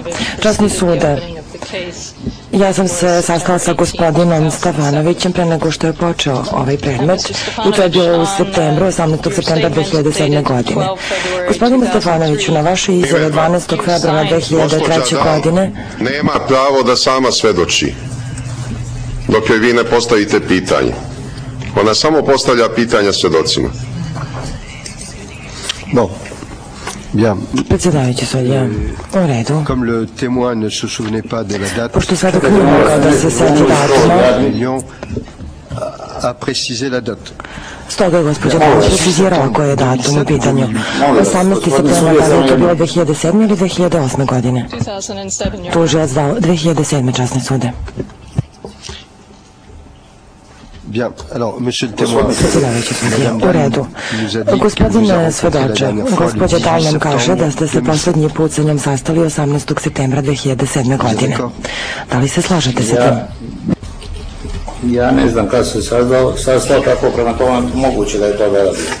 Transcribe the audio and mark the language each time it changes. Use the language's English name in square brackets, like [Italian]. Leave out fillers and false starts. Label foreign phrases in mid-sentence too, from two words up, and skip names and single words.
[Serbian] Časni sude, ja sam se sastala sa gospodinom Stefanovićem pre nego što je počeo ovaj predmet i to je bilo u septembru, 18. septembra 2007. godine. Gospodine Stefanoviću, na vaše izjave 12. februara 2003. godine nema pravo da sama svedoči dok joj vi ne postavite pitanje. Ona samo postavlja pitanja svedocima. [French] Bon. Bien. [Serbian] Predsjedavajući sudija, u redu. [French] Comme le témoin ne se souvenait pas de la date, [Serbian] pošto svedok nije mogao da se seti datuma, [French] a précisé la date. [Serbian] Stoga je gospođa Dal precizirala koji je datum u pitanju. 18. septembra, da li je to bilo 2007. ili 2008. godine? Tužilac Dal, 2007. časni sude. [French] Bien, alors, monsieur le témoin, [Serbian] predsjedavajući sudija, u redu. Gospodine svedoče, gospođa Dal nam kaže da ste se posljednji put sa njom sastali 18. septembra 2007. godine. Da li se slažete sa tim? Ja ne znam kada se sastao, kako prema tome moguće da je to vela bilo.